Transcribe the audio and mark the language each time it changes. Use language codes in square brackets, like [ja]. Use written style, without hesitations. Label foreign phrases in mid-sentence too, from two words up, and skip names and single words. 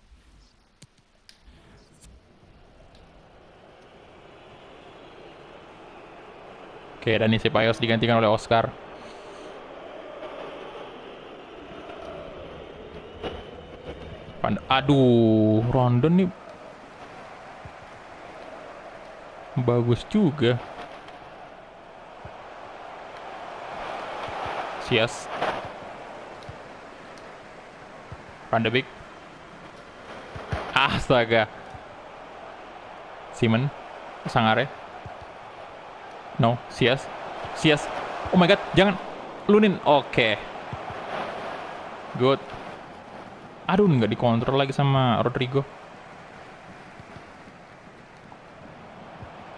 [id] Oke, Dani Ceballos digantikan oleh Oscar. Aduh, Rondon nih bagus juga. Sias, Van de Beek. Astaga. Simon, Sangare. [en] No, Sias. Oh my god, [id] jangan. Lunin. Oke. Good. Aduh, nggak dikontrol lagi sama Rodrigo.